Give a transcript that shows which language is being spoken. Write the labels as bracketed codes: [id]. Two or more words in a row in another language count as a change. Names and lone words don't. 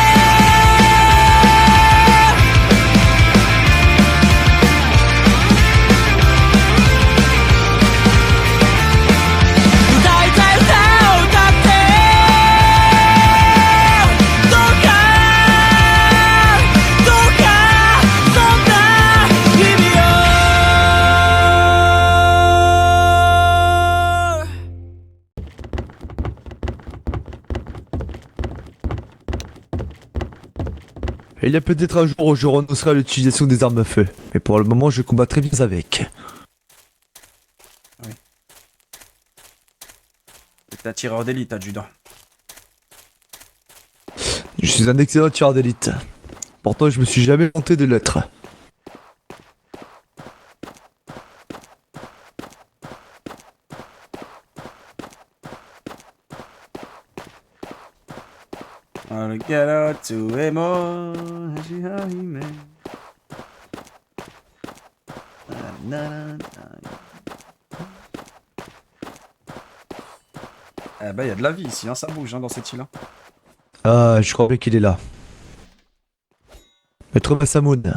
[ja] 歌いたい歌を歌ってどうかどうかそんな日々を [fr] Et il y a peut-être un jour où je renoncerai à l'utilisation des armes à feu. Mais pour le moment, je combats très bien avec. T'es un tireur d'élite, adjudant. Je suis un excellent tireur d'élite. Pourtant, je me suis jamais tenté de l'être. Alligator to emo, Hajime. Eh ben, y a de la vie ici, hein, ça bouge hein, dans cette île. Hein. Ah, je crois bien qu'il est là. Maître Masamoun.